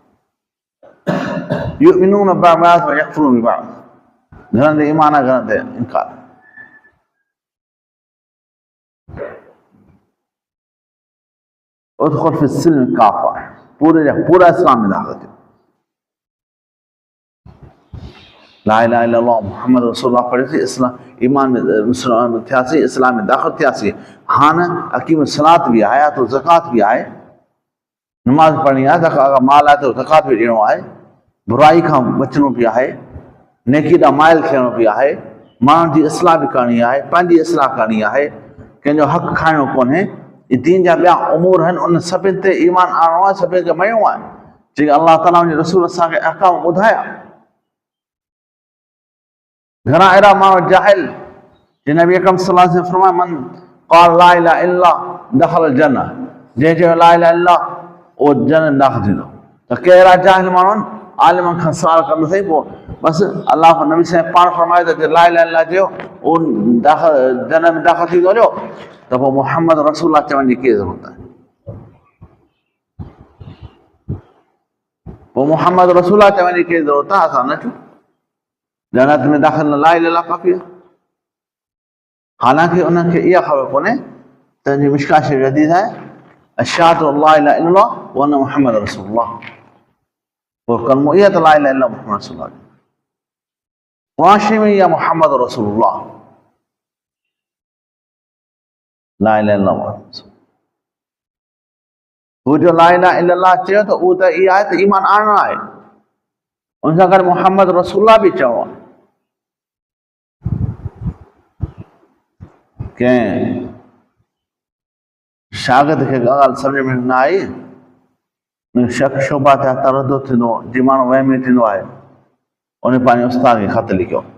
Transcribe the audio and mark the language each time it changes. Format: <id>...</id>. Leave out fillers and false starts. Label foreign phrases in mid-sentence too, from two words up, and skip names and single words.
<ar>يؤمنون ببعض ويكفرون ببعض,</ar> <sd>घणनि ते ईमान आहे घणनि ते इनकार।</sd> <ar>ادخلوا في السلم كافة,</ar> <sd>पूरे जा पूरा इस्लाम में दाख़िल थियो।</sd> <ar>لا إله إلا الله محمد رسول الله</ar> <sd>पढ़ियोसीं, इस्लाम ईमान में मुसलमान थियासीं, इस्लाम में दाख़िल थियासीं। हाणे</sd> <ar>أقيموا الصلاة</ar> <sd>बि आहे, तो ज़कात बि आहे, नमाज़ पढ़णी आहे, अगरि माल आहे त ज़कात बि ॾियणो आहे, बुराई खां बचणो बि आहे, नेकी ॾांहुं माइल थियणो बि आहे, माण्हुनि जी इस्लाह बि करणी आहे, पंहिंजी इस्लाह करणी आहे, कंहिंजो हक़ खाइणो कोन्हे। ये दीन जा ॿिया उमूर आहिनि, उन सभिनि ते ईमान आणणो आहे, सभिनि खे मञिणो आहे जेके अलाह ताला जे रसूल असांखे अहकाम ॿुधाया। घणा अहिड़ा माण्हू जाहिल जिन नबी अकरम</sd> <ar>صلى الله عليه وسلم</ar> <sd>फरमाया,</sd> <ar>من قال لا إله إلا الله دخل الجنة,</ar> <sd>जंहिं चयो</sd> <ar>لا إله إلا الله</ar> <sd>उहो जन्नत दाख़िल थींदो। त कहिड़ा जाहिल माण्हू आहिनि, आलिमनि खां सुवाल कंदुसि, पोइ बसि अलाह नबी साईं पाण फरमाए त</sd> <ar>لا إله إلا الله</ar> <sd>चयो उहो जन्नत में दाख़िल थींदो वञो, त पोइ</sd> <ar>محمد رسول الله</ar> <sd>चवण जी कहिड़ी ज़रूरत आहे? पोइ</sd> <ar>محمد رسول الله</ar> <sd>चवण जी कहिड़ी ज़रूरत आहे? असां न चऊं जन्नत में दाख़िल न,</sd> <ar>لا إله</ar> <sd>काफ़ी आहे। हालांकि उन्हनि खे इहा ख़बर कोन्हे त मिशकात शरीफ़ हदीस आहे,</sd> <ar>أشهد أن لا إله إلا الله وأن محمد رسول الله,</ar> <sd>पोइ कलमो इहा त</sd> <ar>لا إله إلا الله محمد رسول الله,</ar> <sd>क़ुरान शरीफ़ में इहा</sd> <ar>محمد رسول الله لا إله إلا الله محمد رسول الله.</ar> <sd>हू जो</sd> <ar>لا إله إلا الله</ar> <sd>चयो त उहो त इहा आहे त ईमान आणणु आहे, उन सां गॾु</sd> <ar>محمد رسول الله</ar> <sd>बि चवणो आहे। कंहिं शागिर्द खे ॻाल्हि सम्झ में न आई, शक शोभा थिया, तरदुद थींदो, जीअं माण्हू वहमी थींदो आहे, उन पंहिंजे उस्ताद खे ख़त लिखियो।</sd>